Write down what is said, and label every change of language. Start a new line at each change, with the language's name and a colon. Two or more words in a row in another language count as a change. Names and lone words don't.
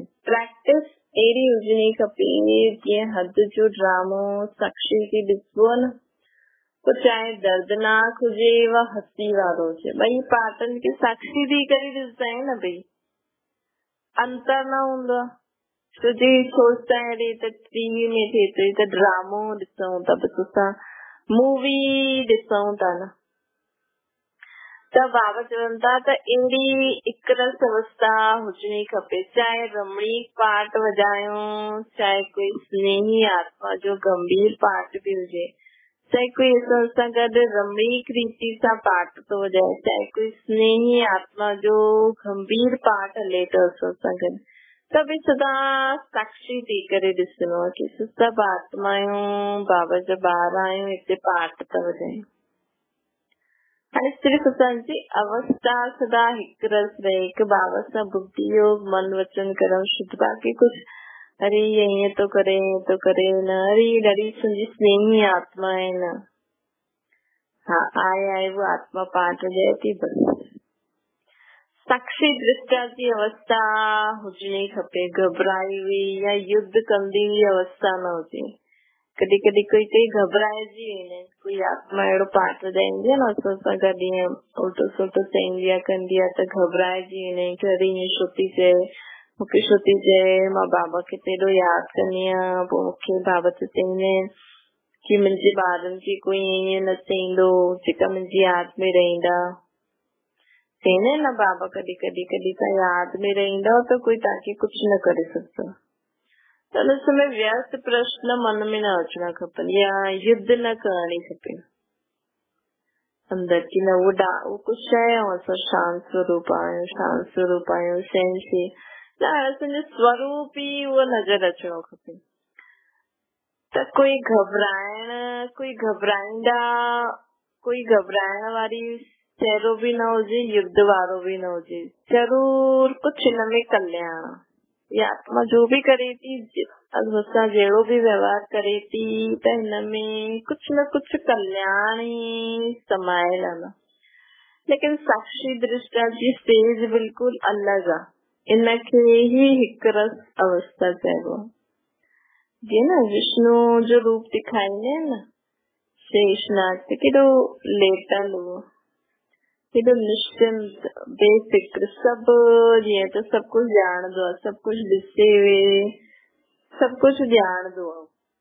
Sindhi: प्रैक्टिस अहिड़ी हुजणी खपे जीअं हद जो ड्रामो साक्षी थी ॾिसबो आहे न, पोइ चाहे दर्दनाक हुजे व हसी वारो हुजे, ॿई पार्टनि खे साक्षी थी करे ॾिसंदा आहिनि न, भई अंतर न हूंदो आहे।
Hindi: तो जी सोचता है अरे
Sindhi: त टीवी में थिए थो त ड्रामो ॾिसूं था, बसि असां मूवी ॾिसूं था न। त बाबा चवनि था त अहिड़ी हिकरस अवस्था हुजणी खपे, चाहे रमणीक पाठ वॼायूं, चाहे कोई स्नेही आत्मा जो गंभीर पाठ भी हुजे, चाहे कोई असां गॾु रमणीक रीति सां पाठ थो वॼाए, चाहे कोई स्नेही आत्मा जो गंभीर पाठ हले थो असां गॾु, त बि सदा साक्षी थी करे ॾिसणो आहे कि सभु आत्मायूं बाबा जा ॿार आहियूं, हिते पाठ था वॼायूं। हाणे सिर्फ़ असांजी अवस्था सदा हिकु रस रहे कि बाबा सां बुद्धि योग मन वचन कर्म शुद्ध, बाक़ी कुछ
Hindi: अरे ये तो
Sindhi: करे न, अरे ॾाढी तुंहिंजी स्नेही आत्मा है न।
Hindi: हाँ, आए वो आत्मा पाठ हो जाए थी बस।
Sindhi: साक्षी दृष्टा जी अवस्था हुजणी खपे,
Hindi: घबराई हुई
Sindhi: या युद्ध कंदी हुई अवस्था न हुजे। कॾहिं कॾहिं कोई घबराइजी वेंदा, कोई आत्मा अहिड़ो पाठ ॿुधाईंदी आहे न, असां सां गॾु ईअं उल्टो सुल्टो चईंदी आहे कंदी आहे त घबराइजी वेंदा आहियूं कि अरे ईअं छो थी चए, मूंखे छो थी चए, मां बाबा खे त एॾो यादि कंदी आहियां। पोइ मूंखे बाबा त चईंदा आहिनि कि मुंहिंजे ॿारनि खे कोई ईअं न चईंदो जेका मुंहिंजी यादि में रहंदा। चईंदा आहिनि न बाबा, कॾहिं कॾहिं तव्हां यादि में रहंदव त कोई तव्हांखे कुझु न करे सघंदो। त उन समय व्यर्थ प्रश्न मन में न अचणा खपनि या युद्ध न करणी खपे
Hindi: अंदर की न वो कुछ है,
Sindhi: असां शांत स्वरूप आहियूं सहनशील न, असांजो स्वरूप ई उहो नज़र अचणो खपे। त कोई घबराइण वारी चेहरो भी न हुजे, युद्ध वारो भी न हुजे। जरूर कुछ हिन में कल्याण,
Hindi: ये आत्मा जो भी
Sindhi: करे थी, असां जहिड़ो भी व्यवहार करे थी, त हिन में कुछ न कुछ कल्याण ही समायल आहे न। लेकिन साक्षी दृष्टा जी स्टेज बिल्कुल अलग आहे, इनखे ही हिकु रस अवस्था चइबो आहे। जीअं न विष्णु जो रूप दिखाईंदे आहिनि न, शेषनाग ते केॾो लेटल हो, केॾो निश्चिंत बेफिक्र, सभु जीअं त सभु कुझु ॼाणंदो आहे, सभु कुझु ॾिसे सभु कुझु ॼाणंदो आहे।